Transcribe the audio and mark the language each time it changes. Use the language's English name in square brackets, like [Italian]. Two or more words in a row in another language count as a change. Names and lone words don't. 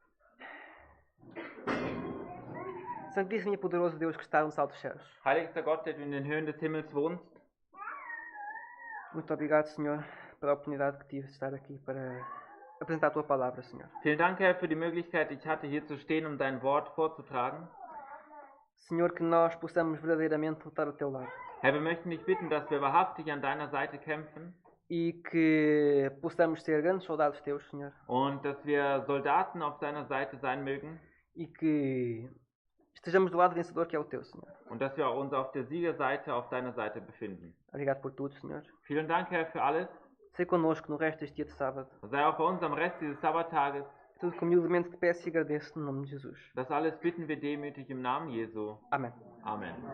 [Portuguese] Santíssimo e poderoso Deus que está nos altos céus. [German] Heiligster Gott, der du in den Höhen des Himmels wohnst, [Portuguese] Muito obrigado, Senhor, pela oportunidade que tive de estar aqui para apresentar a Tua palavra, Senhor. [German] vielen Dank, Herr, für die Möglichkeit, die ich hatte, hier zu stehen, um dein Wort vorzutragen. [Portuguese] Senhor, que nós possamos verdadeiramente lutar ao Teu lado [German] Herr, wir möchten dich bitten, dass wir wahrhaftig an deiner Seite kämpfen [Portuguese] e que possamos ser grandes soldados Teus, Senhor, [German] und dass wir Soldaten auf deiner Seite sein mögen [Portuguese] e que estejamos do lado vencedor que é o Teu, Senhor. [German] und dass wir uns auf der Siegerseite auf deiner Seite befinden. [Portuguese] Obrigado por tudo, Senhor. [German] Vielen Dank, Herr, für alles. [Portuguese] Sei conosco no resto deste dia de sábado. [German] Sei auch bei uns am Rest dieses Sabbattages. [Portuguese] Tudo que humildemente te peço e agradeço no nome de Jesus. [German] Das alles bitten wir demütig im Namen Jesu. [Portuguese] Amém. [German] Amen.